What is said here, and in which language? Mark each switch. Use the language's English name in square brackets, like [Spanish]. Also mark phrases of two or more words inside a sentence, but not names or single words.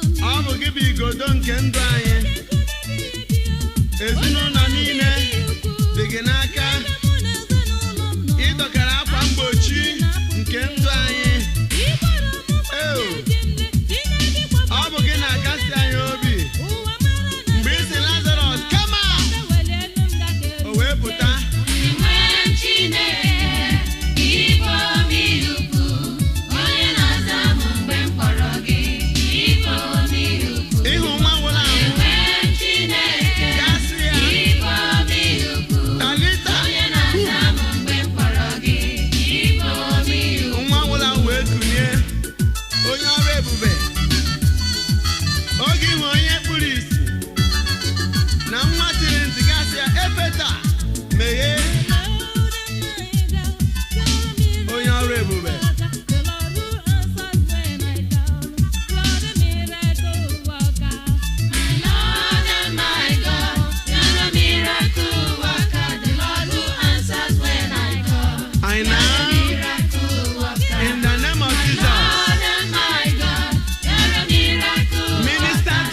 [Igbo] Ọ bụ gị bụ igodo nke ndụ anyị. Ezinụlọ niile dị gị n'aka. Ị dọkara akwa mgbochi nke ndụ anyị. Eo, ọ bụ gị na-akasị anyị obi. Mgbe ị sị, [English] "Lazarus, come out!" [Igbo] O wee pụta. Onye nwe m Chineke, ịbụ omi ukwu, onye na-aza m mgbe m kpọrọ gị, ịbụ omi ukwu. Ịhụ nwa nwụrụ anwụ. Onye nwe m Chineke, Gasị ya. ịbụ omi ukwu, Talita. onye na-aza m mgbe m kpọrọ gị, ịbụ omi ukwu. Nwa nwụrụ anwụ wee kunie. Onye ọrụ ebube. Oge ịhụ onye kpuru ìsì na nwa tiri ntị, gasị ya, "Efeta, meghee." Onye ọrụ ebube. [English] My Lord and my God, you're a miracle worker. The Lord who answers when I call. I You're a now, miracle worker. in the name of Jesus, Lord and my God, you're a miracle minister worker.